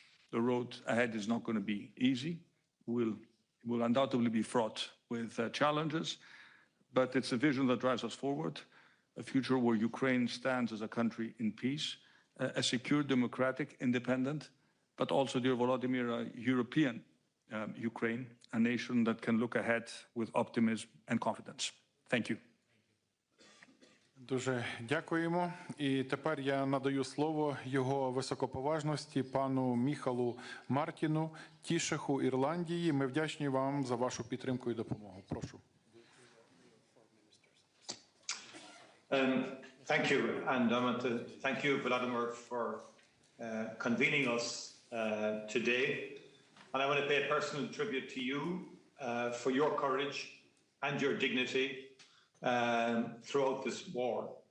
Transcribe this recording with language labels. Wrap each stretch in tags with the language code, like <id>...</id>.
<en>The road ahead is not going to be easy. Will undoubtedly be fraught with challenges, but it's a vision that drives us forward, a future where Ukraine stands as a country in peace, a secure, democratic, independent, but also, dear Volodymyr, a European Ukraine, a nation that can look ahead with optimism and confidence. Thank you.</en> <uk>Дуже дякуємо. І тепер я надаю слово його високоповажності пану Міхалу Мартіну, Тішеху Ірландії. Ми вдячні вам за вашу підтримку і допомогу. Прошу.</uk> <en>Thank you, and I want to thank you, Vladimir, for convening us today. And I want to pay a personal tribute to you for your courage and your dignity throughout this war.</en>